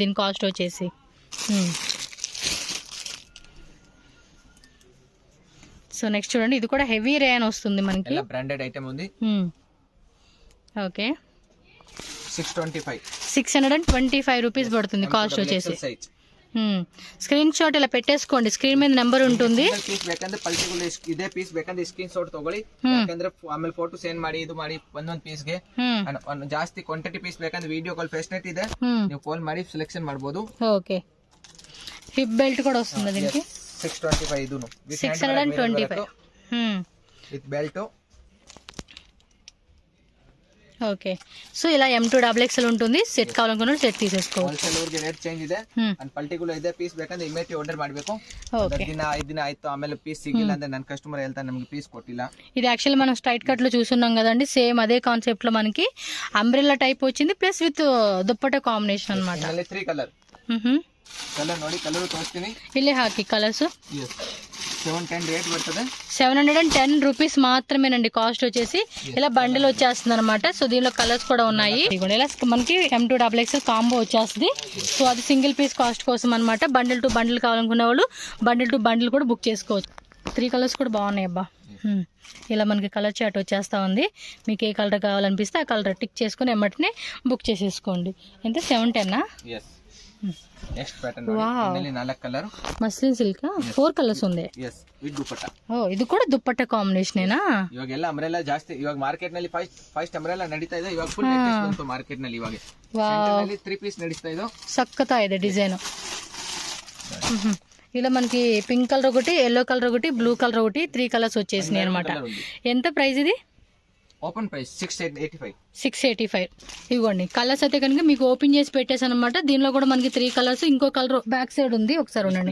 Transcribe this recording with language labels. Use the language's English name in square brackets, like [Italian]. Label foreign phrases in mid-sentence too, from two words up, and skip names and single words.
[Telugu] దీని కాస్ట్ వచ్చేసి సో నెక్స్ట్ చూడండి, ఇది కూడా [English] heavy rayon [Telugu] వస్తుంది మనకి. [English] branded item [Telugu] ఉంది. ఓకే, 625 రూపీస్ పడుతుంది కాస్ట్ వచ్చేసి. [English] screen shot [Telugu] ఇలా పెట్టేసుకోండి, స్క్రీన్ మీద నెంబర్ ఉంటుంది. [Kannada] ಪೀಸ್ ಬೇಕಂದ್ರೆ ಪಲ್ಟಿಗಳು ಇದೇ ಪೀಸ್ ಬೇಕಂದ್ರೆ ಸ್ಕ್ರೀನ್ ಶಾಟ್ ತಗೊಳ್ಳಿ. ಯಾಕಂದ್ರೆ ಆಮೇಲೆ ಫೋಟೋ ಸೆಂಡ್ ಮಾಡಿ ಇದು ಮಾಡಿ ಒಂದೊಂದು ಪೀಸ್ ಗೆ ಜಾಸ್ತಿ ಕ್ವಾಂಟಿಟಿ ಪೀಸ್ ಬೇಕಂದ್ರೆ [English] video call facility [Kannada] ಇದೆ, ನೀವು ಕಾಲ್ ಮಾಡಿ ಸೆಲೆಕ್ಷನ್ ಮಾಡಬಹುದು. [Telugu] ఓకే, [English] hip belt [Telugu] కూడా వస్తుంది దీనికి. [Kannada] 625 ಇದು [Telugu] 625 [English] with belt. [Telugu] ఓకే, సో ఇలా M2XXL ఉంటుంది. సెట్ కావాలనుకున్న సెట్ తీసేసుకోవచ్చు. హోల్సేల్ ఊరికి [English] rate change [Telugu] ಇದೆ. [Kannada] ಅಂಡ್ ಪರ್ಟಿಕ್ಯುಲರ್ ಇದೆ ಪೀಸ್ ಬೇಕಂದ್ರೆ [English] immediate order [Kannada] ಮಾಡಬೇಕು. ದಿನ 5 ದಿನ ಆಯ್ತು ಆಮೇಲೆ ಪೀಸ್ ಸಿಗಿಲ್ಲ ಅಂದ್ರೆ ನನ್ನ ಕಸ್ಟಮರ್ ಹೇಳ್ತಾನೆ ನಮಗೆ ಪೀಸ್ ಕೊಟ್ಟಿಲ್ಲ. [Telugu] ఇది యాక్చువల్లీ మనం [English] straight cut [Telugu] లో చూస్తున్నాం కదండి. సేమ్ అదే కాన్సెప్ట్ లో మనకి [English] umbrella type [Telugu] వచ్చింది, [English] plus with dupatta combination [Telugu] అన్నమాట. 3 కలర్ [Kannada] ಕಲರ್ ನೋಡಿ, ಕಲರ್ ತೋರಿಸ್ತೀನಿ. ಇಲ್ಲೇ ಹಾಕಿ ಕಲರ್ಸ್. [Telugu] 710 రేట్ పడుతుంది. 710 రూపీస్ మాత్రమేనండి కాస్ట్ వచ్చేసి. ఇలా బండిల్ వచ్చేస్తుంది అనమాట. సో దీనిలో కలర్స్ కూడా ఉన్నాయి. ఇలా మనకి M2XXL కాంబో వచ్చేస్తుంది. సో అది సింగిల్ పీస్ కాస్ట్ కోసం అనమాట. [English] bundle to bundle [Telugu] కావాలనుకునే వాళ్ళు [English] bundle to bundle [Telugu] కూడా బుక్ చేసుకోవచ్చు. 3 కలర్స్ కూడా బాగున్నాయి అబ్బా. ఇలా మనకి [English] colour chart [Telugu] వచ్చేస్తా ఉంది. మీకు ఏ కలర్ కావాలనిపిస్తే ఆ కలర్ టిక్ చేసుకుని ఎమ్మటినే బుక్ చేసేసుకోండి. ఎంత 710? [English] next pattern [Kannada] ನೋಡಿ, [Telugu] 4 కలర్ [English] muslin silk 4 colours [Telugu] ఉంది. [English] with dupatta. [Telugu] ఇది కూడా దుప్పట్టా కాంబినేషనేనా? [Kannada] ಇವಾಗ ಎಲ್ಲ ಅಂಬ್ರೆಲ್ಲಾ ಜಾಸ್ತಿ ಇವಾಗ ಮಾರ್ಕೆಟ್ ನಲ್ಲಿ ಫಸ್ಟ್ ಅಂಬ್ರೆಲ್ಲಾ ನಡೀತಾ ಇದೆ. ಇವಾಗ [English] full latest [Kannada] ಬಂತು ಮಾರ್ಕೆಟ್ ನಲ್ಲಿ. ಇವಾಗ ಸೆಂಟರ್ ನಲ್ಲಿ 3 ಪೀಸ್ ನಡೀತಾ ಇದೆ. సక్కతా ಇದೆ డిజైన్. [Telugu] ఇలా మనకి [English] pink colour [Telugu] ఒకటి, [English] yellow colour [Telugu] ఒకటి, [English] blue colour [Telugu] ఒకటి, 3 కలర్స్ వచ్చేసినాయి అనమాట. [English] entha price [Telugu] ఇది? [English] open price [Telugu] 685. ఇవ్వండి కలర్స్ అయితే కనుక మీకు ఓపెన్ చేసి పెట్టేసాను అనమాట. దీనిలో కూడా మనకి 3 కలర్స్, ఇంకో కలర్ [English] back side [Telugu] ఉంది, ఒకసారి ఉండండి.